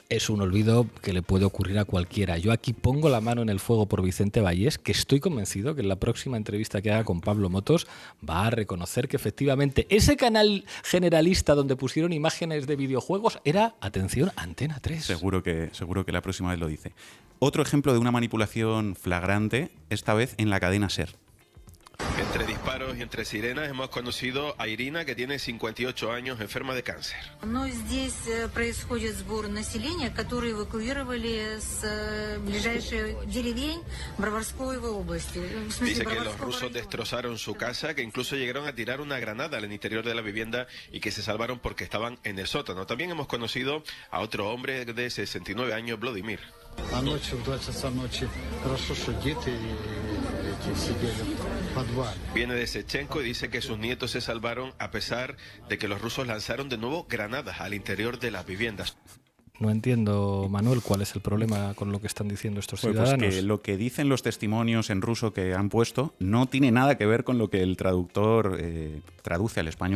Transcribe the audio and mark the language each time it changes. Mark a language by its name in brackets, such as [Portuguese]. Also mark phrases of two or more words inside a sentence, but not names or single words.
[Spanish] Es un olvido que le puede ocurrir a cualquiera. Yo aquí pongo la mano en el fuego por Vicente Vallés, que estoy convencido que en la próxima entrevista que haga con Pablo Motos va a reconocer que efectivamente ese canal generalista donde pusieron imágenes de videojuegos era, atención, Antena 3. Seguro que la próxima vez lo dice. Otro ejemplo de una manipulación flagrante, esta vez en la cadena SER. Entre disparos y entre sirenas hemos conocido a Irina, que tiene 58 años, enferma de cáncer. [Russian] Здесь происходит сбор населения, которые эвакуировали с ближайших деревень Броварской области. [Spanish] Dice que los rusos destrozaron su casa, que incluso llegaron a tirar una granada al interior de la vivienda y que se salvaron porque estaban en el sótano. También hemos conocido a otro hombre de 69 años, Vladimir. [Russian] Anoche в 2 часа ночи хорошо, что дети сидели в подвале. [Spanish] Viene de Sechenko y dice que sus nietos se salvaron a pesar de que los rusos lanzaron de nuevo granadas al interior de las viviendas. No entiendo, Manuel, cuál es el problema con lo que están diciendo estos ciudadanos. Pues que lo que dicen los testimonios en ruso que han puesto no tiene nada que ver con lo que el traductor traduce al español.